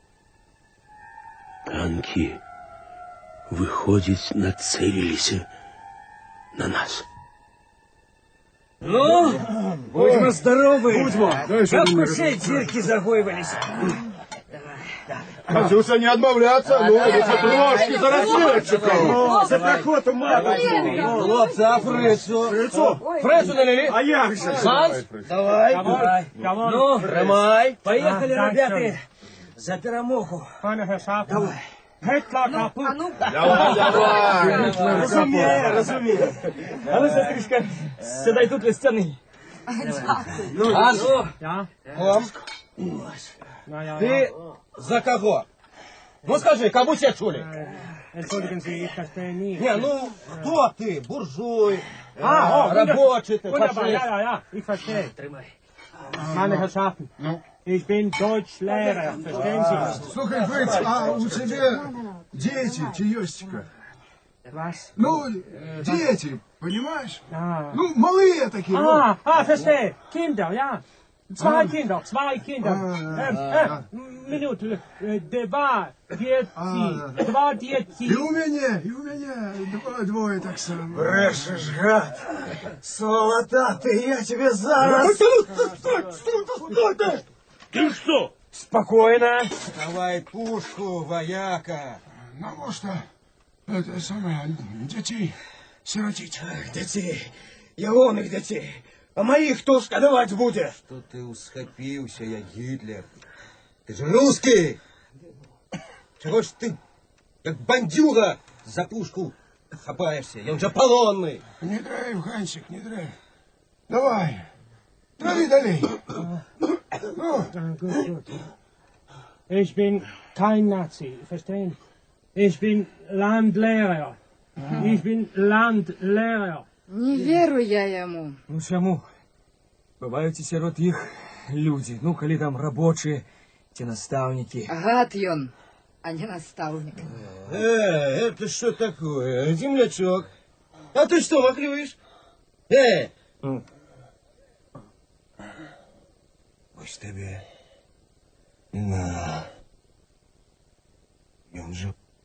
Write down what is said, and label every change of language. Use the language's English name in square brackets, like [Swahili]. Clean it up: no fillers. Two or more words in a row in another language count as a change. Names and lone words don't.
[Belarusian] Танкі, выходзіць, нацэліліся на нас. [Ukrainian] Ну, будьмо здоровы. Будьмо. [Russian] Как кушей дырки загойвались. Катюша, не отбавляться, ну, эти трошки за разведчиков. За прохоту матушку. Хлопцы, а фрицу? Фрицу налили? [Ukrainian] А як же? [Russian] Ганс, давай. Ну, тримай. Поехали, ребята, [Ukrainian] за перемогу. [Russian] Давай. Гетла капут. Давай. [Belarusian] Разумею. [Ukrainian] А ну, сестричка, сідай тут від стіни. [Russian] Ганс, [German] Ja? Ком, Ja. [Russian] ты за кого? Ну скажи, кому тебя чули? [German] Entschuldigen Sie, ich verstehe nie. [Russian] Не, ну, кто ты? Буржуй, Ah, рабочий ты, [German] Wunderbar, [Russian] фашист. [German] ja, ich verstehe. Meine Herrschaften, ich bin Deutschlehrer, verstehen Sie? [Russian] Слухай, Фриц, а у тебя дети, чаёстика? [German] Was? [Russian] Ну, дети, понимаешь? Ah. Ну, малые такие. [German] Verstehe. Kinder, ja. Zwei Kinder. Minute. [Russian] Два дети. И у меня двое [Ukrainian] так само. [Russian] Брешешь, гад. Сволота ты, я тебе зараз... Ты что? Спокойно. Давай пушку, вояка. Ну, что, это самое, детей сиротить. Детей, ягоных детей. А моих хто шкодовать будет? Что ты усхопился, я Гитлер. Ты же русский. Чего ж ты, как бандюга, за пушку хапаешься? Я уже полонный. Не дрейф, Гансик, не дрейф. Давай, трави далей. [German] Gut. Ich bin kein Nazi, verstehen? Ich bin Landlehrer. Ich bin Landlehrer. [Russian] Не верю я ему. [Belarusian] Ну чаму? Бываюць і сярод іх людзі, ну калі там рабочыя ці настаўнікі. Гад ён, а не наставник. [Russian] Это что такое? Землячок. А ты что махлюешь? [Ukrainian] Ось тебе. [Belarusian] На. Ён же...